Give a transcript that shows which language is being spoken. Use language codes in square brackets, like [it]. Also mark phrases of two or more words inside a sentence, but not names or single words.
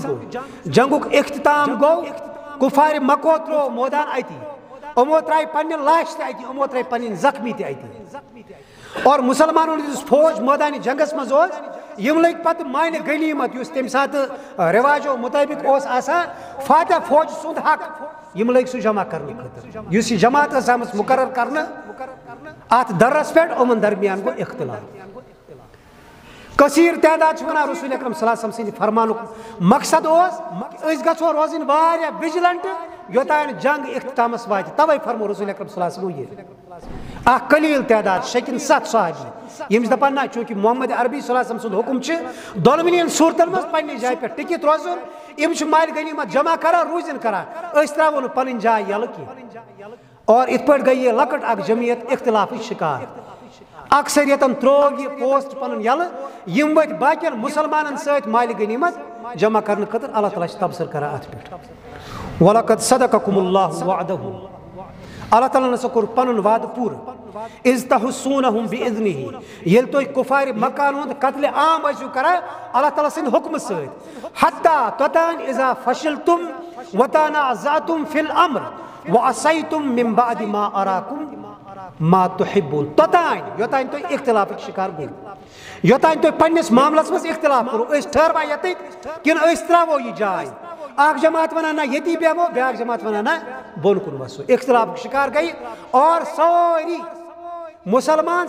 [ks] گوٚو جنگُک اختتام گوٚو کُفارِ مکو ترٛوو مٲدان اتی یِمو ترٛایہِ پننہِ لاشہِ تہِ اتی یِمو ترٛٲے پنٕنۍ زخمی تہِ اتی اور مسلمانن ہُنٛد یُس فوج مٲدانہِ جنگس منٛز اوس یم لگ پتہ مانہِ غنیمت یُس تمہِ ساتہٕ رواجو مطٲبق اوس آسان فاتح فوج سُنٛد حق یم لگ سُہ جمع کرنہٕ خٲطرٕ یُس یہِ جماعت ٲس آمٕژ مقرر کرنہٕ اتھ درس پٮ۪ٹھ یِمن درمیان گوٚو اختلاف کثیر تعداد چھِ ونان رسول اکرم [ar] صلی اللہ علیہ وسلم [ks] سٕنٛدِ فرمانُک مقصد اوس أسۍ گژھو روزٕنۍ واریاہ وِجلنٹ یوٚتانۍ جنگ اختتامس واتہِ توے فرمو رسول اکرم [ar] صلی اللہ علیہ وسلم [ks] یہِ اکھ قلیل تعداد شیٚکِن 7 صحابی یم دپان نہ چونکہ محمد عربی [ar] صلی اللہ علیہ وسلم [ks] سُنٛد حکم چھُ دۄنوٕنی صوٗرتن منٛز پننہِ جایہِ پٮ۪ٹھ ٹِکِتھ روزُن یم چھِ مالہِ غنیمت جمع کران روٗزِنۍ کران أسۍ تراوو نہٕ پنٕنۍ جاے یلہٕ کینٛہہ اور یِتھ پٲٹھۍ گٔے یہِ لۄکٕٹ اکھ جمعیت اختلافٕچ شکار اکثریتن تروو یہ پوسٹ پنن یلہٕ یم ؤتھۍ باقین مسلمانن سۭتۍ مالہِ غنیمت جمع کرنہٕ خٲطرٕ اللہ تعالیٰ چھُ تبصرٕ کران اتھ پٮ۪ٹھ [ar] وَلَقَدْ صَدَقَكُمُ اللَّهُ وَعْدَهُ [ks] اللہ تعالیٰ ہسا کوٚر پنُن وعدٕ پوٗرٕ [ar] اِذ تَحُسُّونَهُم بِإِذْنِهِ [ks] ییٚلہِ تُہۍ کُفارِ مکان ہُنٛد قتلِ عام ٲسِو کران اللہ تعالیٰ سٕنٛدِ حُکمہٕ سۭتۍ حتیٰ توٚتانۍ [ar] اِذا فشلتم وتنازعتم فی الامر وعصیتم من بعد ما اراکم ما تحبون [ks] توٚتانۍ یوٚتانۍ تُہۍ اختلافٕکۍ شکار گٔیِو یوٚتانۍ تُہۍ پننِس معاملس منٛز اختلاف کوٚرو أسۍ ٹھہروا ییٚتٮ۪تھ کِنہٕ أسۍ تراوو یہِ جاے اکھ جماعت ونان نہ ییٚتی بیٚہمو بیٛاکھ جماعت ونان نہ بۄن کُن وسو اختلافُک شکار گٔیہِ اور سٲری مسلمان